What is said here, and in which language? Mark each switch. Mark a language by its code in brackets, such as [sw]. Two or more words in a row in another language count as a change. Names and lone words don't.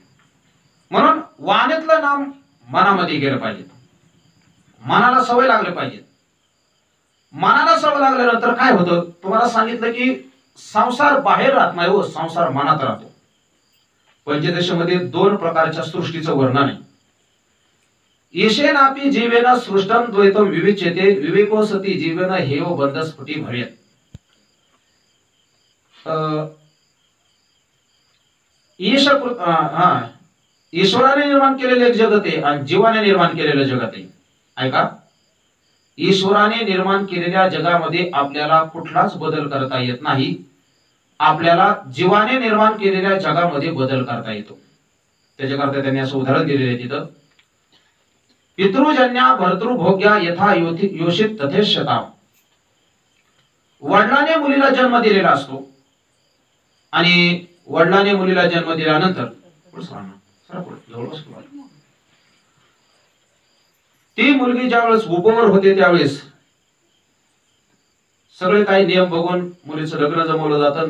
[mr] म्हणून वाणीतलं नाम मनामध्ये गेलं पाहिजे. मनाला सवय लागली पाहिजे. मनाला सवय लागल्यानंतर काय होतं तुम्हाला सांगितलं की संसार बाहेर राहत नाही हो, संसार मनात राहतो. पंचदशीमध्ये 2 प्रकारच्या सृष्टीचं वर्णन आहे. [sa] ईशेनापि जीवेन सृष्टम द्वैतम विविच्यते विवेको सती जीवेन हेव बंध स्फुटी भवेत्. [mr] ईश्वराने निर्माण केलेले एक जगत आहे आणि जीवाने निर्माण केलेलं जगत आहे. ऐका, ईश्वराने निर्माण केलेल्या जगामध्ये आपल्याला कुठलाच बदल करता येत नाही. आपल्याला जीवाने निर्माण केलेल्या जगामध्ये बदल करता येतो. त्याच्याकरता त्यांनी असं उदाहरण दिलेलं आहे तिथं, [sa] पितृजन्या भर्तृभोग्या यथा योषित तथेष्यता. [mr] वडिलाने मुलीला जन्म दिलेला असतो आणि वडिलाने मुलीला जन्म दिल्यानंतर ती मुलगी ज्यावेळेस उपवर होते त्यावेळेस सगळे काही नियम बघून मुलीचं लग्न जमवलं जातं.